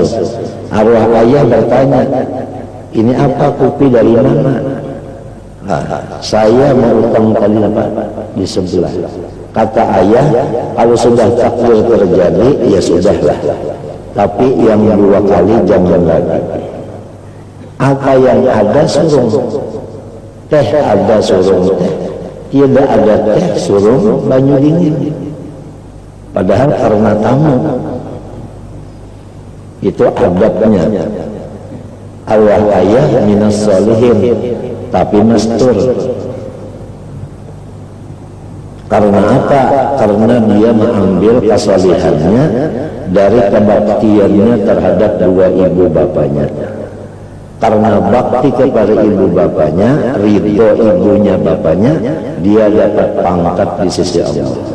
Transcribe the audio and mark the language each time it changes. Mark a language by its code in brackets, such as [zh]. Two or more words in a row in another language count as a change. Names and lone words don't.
[id] Arwah ayah bertanya, ini apa, kopi dari mana? Saya mau utang tadi apa? Di sebelah. Kata ayah, kalau sudah takdir terjadi, ya sudahlah. Tapi yang dua kali jangan lagi. [bjn] Apa yang ada surung teh, ada surung teh. Tidak ada teh, surung banyu dingin. [id] Padahal karena tamu. Itu adabnya. Arwah ayah [ar] minas solihin, [id] tapi mastur. Karena apa? Karena dia mengambil kesalihannya dari kebaktiannya terhadap dua ibu bapaknya. Karena bakti kepada ibu bapaknya, ridho ibunya bapaknya, dia dapat pangkat di sisi Allah.